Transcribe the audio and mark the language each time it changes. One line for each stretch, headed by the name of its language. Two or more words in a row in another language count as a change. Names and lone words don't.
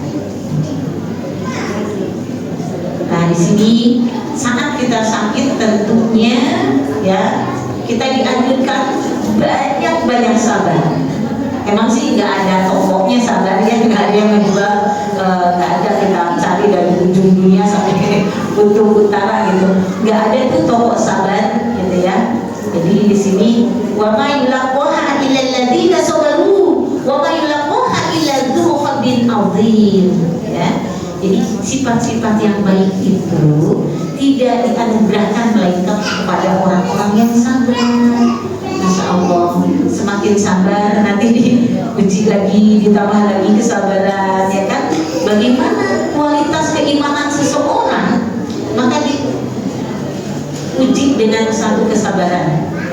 Indonesian: Nah, di sini saat kita sakit tentunya ya kita dianjurkan banyak sabar. Emang sih nggak ada tokohnya sabar ya, nggak ada yang menjual, nggak ada kita cari dari ujung dunia sampai kutub utara gitu, nggak ada tuh toko sabar gitu ya. Jadi di sini
Arabic: وما يلقاها إلا الذين صبروا وما يلقاها إلا ذو حظ عظيم ya.
Indonesian: Jadi sifat-sifat yang baik itu tidak dianugerahkan melainkan kepada orang-orang yang sabar.
Arabic: ما شاء الله,
Indonesian: semakin sabar nanti diuji lagi, ditambah lagi kesabaran ya kan. Bagaimana kualitas keimanan seseorang, maka diuji dengan satu kesabaran ya.